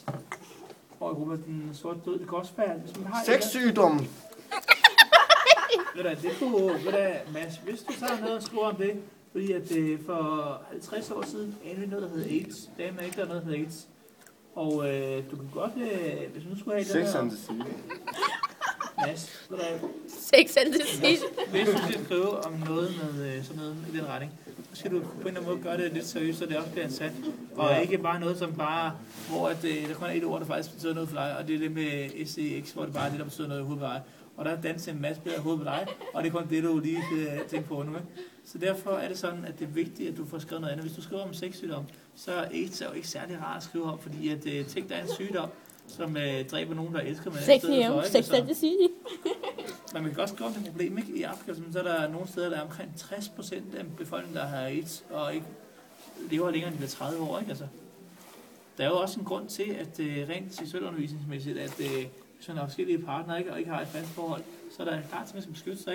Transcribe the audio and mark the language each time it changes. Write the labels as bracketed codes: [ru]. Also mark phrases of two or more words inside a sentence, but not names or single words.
[da] Og Europa, den sorte død, det kan også være, hvis man har... Sexsygdom! Det kunne, Mads, hvis du tager noget og skriver om det, fordi at for 50 år siden anede vi noget, der hed AIDS. Det er ikke, der er noget, der hedder AIDS. Og du kan godt, hvis du nu skulle have det Sex and the City. Mads, Sex and the City. Hvis du skal skrive om noget med sådan noget i den retning, så skal du på en eller anden måde gøre det lidt seriøst, så det også bliver ansat. Og ikke bare noget som bare, hvor at, der kun er et ord, der faktisk betyder noget for dig, og det er det med SEX, hvor det bare er det, der betyder noget i hovedet på dig. Og der er danset en masse bedre hoved på dig, og det er kun det, du lige kan tænke på nu. Ikke? Så derfor er det sådan, at det er vigtigt, at du får skrevet noget andet. Hvis du skriver om sexsygdom, så er AIDS jo ikke særlig rart at skrive om, fordi at tænk, der er en sygdom, som dræber nogen, der elsker med sex and the City. Men man kan godt skrive om det problem, ikke? I Afrika, så er der nogle steder, der er omkring 60% af befolkningen, der har AIDS, og ikke lever længere end de bliver 30 år, ikke? Altså, der er jo også en grund til, at rent seksuelundervisningsmæssigt, at hvis man har forskellige partnere, ikke, og ikke har et fast forhold, så er der klart, at man skal beskytte sig, ikke?